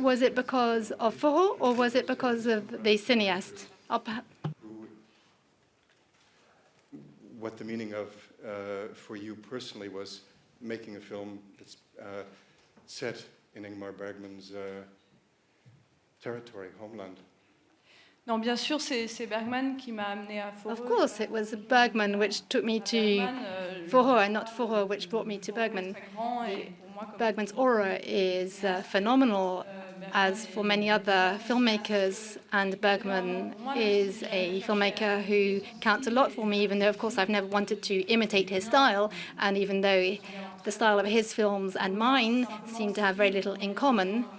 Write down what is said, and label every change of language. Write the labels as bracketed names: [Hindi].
[English] Was it because of Foro or was it because of the cineast? what the meaning of, for you personally, was making a film that's set in Ingmar Bergman's territory, homeland? [French] Non, bien sûr, c'est Bergman qui m'a amené à Foreux. [English] Of course, it was Bergman which took me to Foro and not Foro which brought me to Bergman. Bergman's aura is phenomenal, as for many other filmmakers, and Bergman is a filmmaker who counts a lot for me, even though, of course, I've never wanted to imitate his style, and even though the style of his films and mine seem to have very little in common.